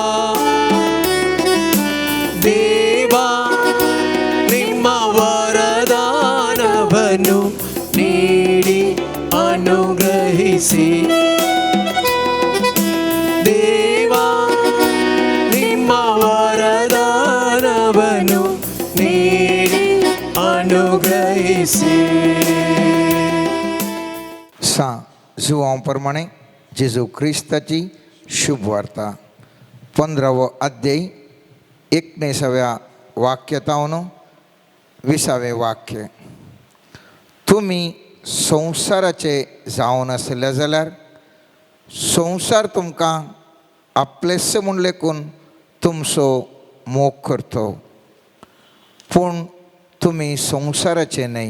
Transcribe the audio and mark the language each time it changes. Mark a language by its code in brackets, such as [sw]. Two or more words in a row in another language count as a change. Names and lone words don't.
[kn] ದೇವಾ ನಿಮ್ಮ ವರದಾನವನ್ನು ನೀಡಿ ಅನುಗ್ರಹಿಸಿ. ದೇವಾ ನಿಮ್ಮ ವರದಾನವನ್ನು ನೀಡಿ ಅನುಗ್ರಹಿಸಿ. [kok] जुवांप्रमाणे जेजू ख्रिस्ताची शुभ वार्ता 15वा अध्याय 19व्या वाक्यातावन 20वें वाक्य. तुमी संवसाराचे जावन आसले जाल्यार संवसार तुमकां आपलेस म्हूण लेखून तुमचो मोग करतो, पूण तुमी संवसाराचे न्हय.